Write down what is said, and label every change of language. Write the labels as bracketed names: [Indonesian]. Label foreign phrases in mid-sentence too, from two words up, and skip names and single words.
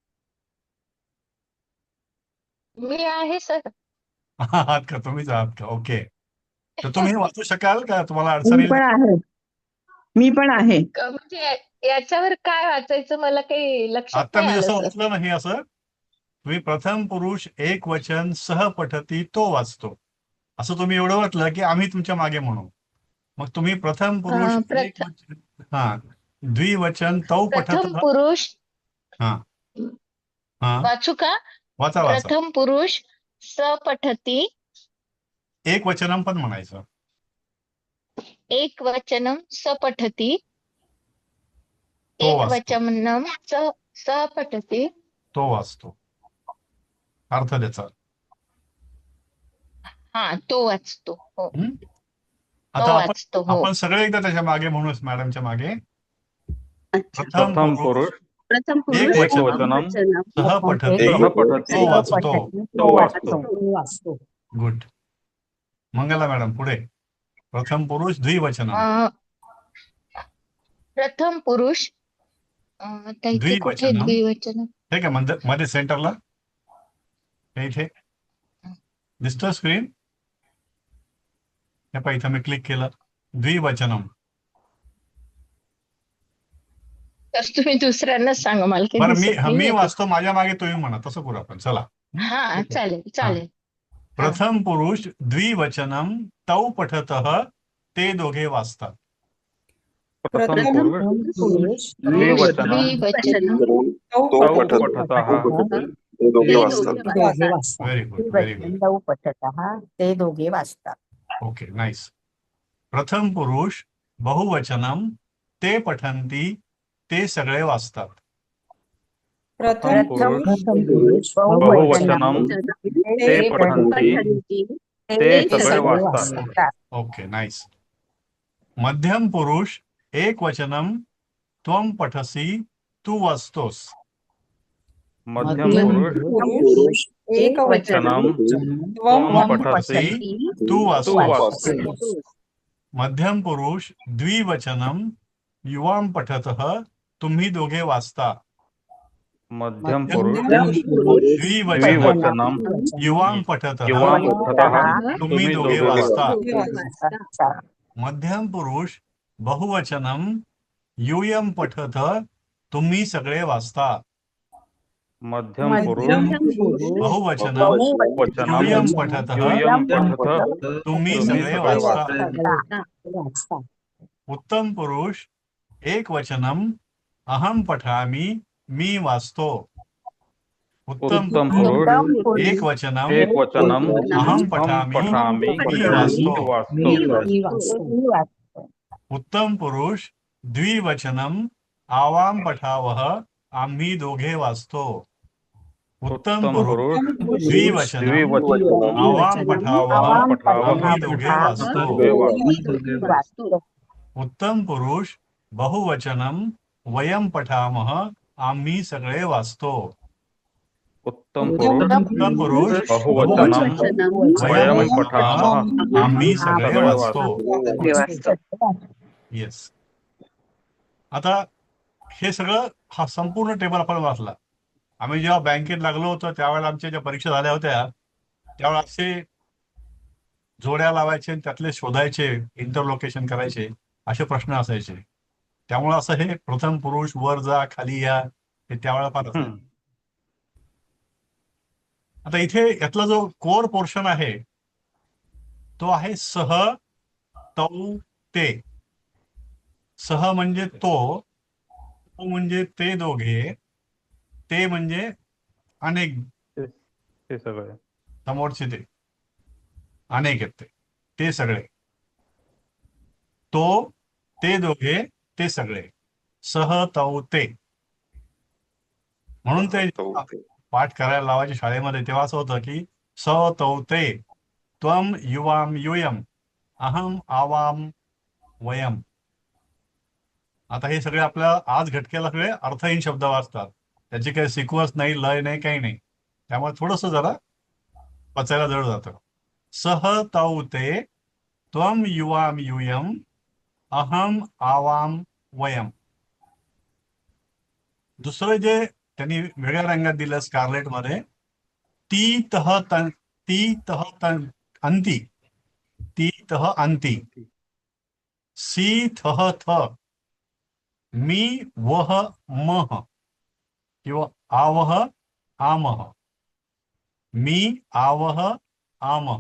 [Marathi] मी आहे सर. आहात का? तुम्हीच आहात का? ओके. तर तुम्ही वाचू शकाल का? तुम्हाला अडचण मी येईल? पण आहे. मी पण आहे. म्हणजे याच्यावर काय वाचायचं मला काही लक्षात आता नाही मी आलं जसं सर. वाचलं नाही असं, तुम्ही प्रथम पुरुष एक वचन [Sanskrit] सह पठती, [Marathi] तो वाचतो, असं तुम्ही एवढं वाटलं की आम्ही तुमच्या मागे म्हणू. मग तुम्ही प्रथम पुरुष एक प्रथम वचन, हा, [Sanskrit] द्विवचन तौ पठत. [Marathi] प्रथम पुरुष हा हा. वाचू का? वाचा वाचा. [Sanskrit] प्रथम पुरुष स पठती, [Marathi] एक वचनम पण म्हणायचं. [Sanskrit] एक वचनम स पठती, [Marathi] तो एक वाचतो. [Sanskrit] वचनम स पठती. [Marathi] तो वाचतो, अर्थ त्याचा. हा, तो वाचतो. हो, हं? तो आता आपण वाचतो. हो. आपण सगळे एकदा त्याच्या मागे म्हणूच, मॅडमच्या मागे. अच्छा. प्रथम प्रथम पुरुष पुरुष प्रथम पुरुष एकवचनम [Sanskrit] सह पठत सह पठती [Marathi] तो वाचतो. तो वाचतो. वाचतो. गुड. मंगला मॅडम पुढे. प्रथम पुरुष द्विवचनम. अं, प्रथम पुरुष त्या इथे कुठे द्विवचनम. द्विवचन ठीक आहे, मध्ये सेंटरला हे इथे दिसतं स्क्रीन. हे पहा, इथं मी क्लिक केलं. द्विवचनम. तर तुम्ही दुसऱ्यांनाच सांगा, मला काही बरं, दिसत मी नाहीये ते. वाचतो, माझ्या मागे तुम्ही म्हणा, तसं करू आपण. चला. हा, चालेल चालेल. [Sanskrit] प्रथम पुरुष द्विवचनम तौ पठतः [Marathi] ते दोघे वाचतात. [Sanskrit] प्रथम पुरुष द्विवचनम द्विवचन तौ पठतः [Marathi] ते दोघे वाचतात. वाचतात. [English] very good, very good. [Sanskrit] द्विवचन पठतः [Marathi] ते दोघे वाचतात. [English] okay, nice. [Sanskrit] प्रथम पुरुष बहुवचनम ते पठंती [Marathi] ते सगळे वाचतात. [Sanskrit] प्रथम पुरुष बहुवचनम ते पठंती [Marathi] ते सगळे वाचतात. [English] okay, nice. [Sanskrit] मध्यम पुरुष एक वचनम त्वम पठसी [Marathi] तू वाचतोस. [Sanskrit] मध्यम पुरुष एकवचनम त्वम पठसी [Marathi] तू तू वाचतोस. वाचतोस. [Sanskrit] मध्यम पुरुष द्विवचनम युवाम पठतः [Marathi] तुम्ही दोघे वाचता. [Sanskrit] मध्यम पुरुष द्विवचनम द्विवचनम युवाम पठतः युवाम पठतः [Marathi] तुम्ही दोघे वाचता. वाचतात. [Sanskrit] मध्यम पुरुष बहुवचनम यूयम पठत [Marathi] तुम्ही सगळे वाचता. [Sanskrit] मध्यम पुरुष बहुवचनम बहुवचनम यूयम पठतः यूयम पठतः [Marathi] तुम्ही सगळे वाचता. [Sanskrit] उत्तम पुरुष एक वचनम अहम पठामी [Marathi] मी वाचतो. [Sanskrit] उत्तम पुरुष एक वचनम एक वचनम अहम पठामी [Marathi] मी वाचतो. [Sanskrit] उत्तम पुरुष द्विवचनम आवाम पठावह [Marathi] आम्ही दोघे वाचतो. [Sanskrit] उत्तम पुरुष द्विवचनम आवाम पठावह [Marathi] आम्ही दोघे वाचतो. [Sanskrit] उत्तम पुरुष बहुवचनम वयम पठामह [Marathi] आम्ही सगळे वाचतो. [Sanskrit] उत्तम पुरुष बहुवचनम वयम पठामः [Marathi] आम्ही सगळे वाचतो. वाचतो. येस. आता हे सगळं हा संपूर्ण टेबल आपण वाचला. आम्ही जेव्हा बँकेत लागलो होतो त्यावेळेला आमच्या ज्या परीक्षा झाल्या होत्या त्यावेळेला असे जोड्या लावायचे, त्यातले शोधायचे, इंटरलोकेशन करायचे, असे प्रश्न असायचे. त्यामुळे असं हे प्रथम पुरुष वर जा खाली या हे त्यावेळेला फार असायचं. आता इथे यातला जो कोर पोर्शन आहे तो आहे [Sanskrit] सह तौ ते. [Marathi] सह म्हणजे तो म्हणजे ते दोघे, ते म्हणजे अनेक, ते सगळे समोरचे ते अनेक आहेत, ते सगळे. तो, ते दोघे, ते सगळे. [Sanskrit] सह तौ ते. [Marathi] म्हणून ते पाठ करायला लावायचे शाळेमध्ये तेव्हा असं होतं की [Sanskrit] स तौ ते त्वम युवाम यूयम अहम आवाम वयम. [Marathi] आता हे सगळे आपल्या आज घटकेला सगळे अर्थहीन शब्द वाचतात, त्याची काही सिक्वन्स नाही, लय नाही, काही नाही. त्यामुळे थोडस जरा पचायला जड जातं. [Sanskrit] सह तौ ते त्वम युवाम यूयम अहम आवाम वयम. [Marathi] दुसरं जे त्यांनी वेगळ्या रंगात दिलं स्कारलेट मध्ये, [Sanskrit] ती तह अंती, ती तह अंती, सी थह थ, मी वह मह किंवा आवह आमह, मी आवह आमह.